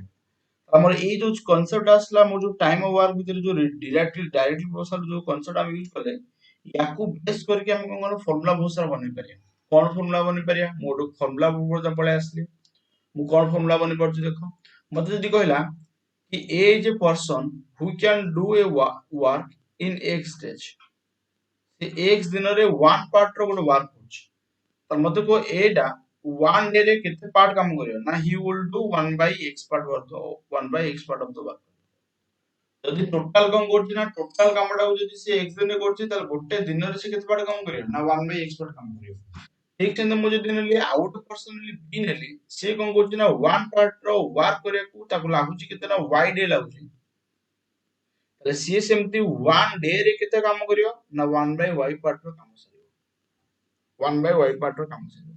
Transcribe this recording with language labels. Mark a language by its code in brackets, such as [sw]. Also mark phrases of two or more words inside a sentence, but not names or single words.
[or] ଆମର ଏଇ ଯୋଉ କନସେପ୍ଟ ଆସିଲା, ଆମର ଯୋଉ ଟାଇମ୍ ଆଉ ୱାର୍କ ଭିତରେ ଯୋଉ [en] directly proportional [or] ଯୋଉ କନସେପ୍ଟ ଆମେ ୟୁଜ କଲେ, ୟାକୁ ବେସ୍ କରିକି ଆମେ କଣ କଣ ଫର୍ମୁଲା ବହୁତ ସାରା ବନେଇ ପାରିବା। କଣ ଫର୍ମୁଲା ବନେଇ ପାରିବା, ମୁଁ ଗୋଟେ ଫର୍ମୁଲା ଉପରେ ପଳେଇ ଆସିଲି। ମୁଁ କଣ ଫର୍ମୁଲା ବନେଇ ପାରୁଛି ଦେଖ, ମତେ ଯଦି କହିଲା कि [en] A is a person who can do a work in X stage, [or] ସେ X ଦିନରେ 1 ପାର୍ଟ ର ଗୋଟେ ୱାର୍କ କରୁଛି, ତ ମତେ କୁହ A ଟା 1 ଡେ ରେ କେତେ ପାର୍ଟ କାମ କରିବ ନା, [en] he will do 1/x part of the work। [or] ଯଦି ଟୋଟାଲ କଣ କରୁଛି ନା, ଟୋଟାଲ କାମଟାକୁ ଯଦି ସେ X ଦିନରେ କରୁଛି, ତାହେଲେ ଗୋଟେ ଦିନରେ ସେ କେତେ ପାର୍ଟ କାମ କରିବ ନା 1/x part କାମ କରିବ। ଠିକ ସେମିତି ମୁଁ ଯଦି ନେଲି ଆଉ ଗୋଟେ ପର୍ସନ B ନେଲି, ସେ କଣ କରୁଛି ନା 1 ପାର୍ଟ ର ୱାର୍କ କରିବାକୁ ତାକୁ ଲାଗୁଛି କେତେ ନା y ଡେ ଲାଗୁଛି, ତାହେଲେ ସିଏ ସେମିତି 1 ଡେ ରେ କେତେ କାମ କରିବ ନା 1/y ପାର୍ଟ ର କାମ ସରିବ, 1/y ପାର୍ଟ ର କାମ ସରିବ।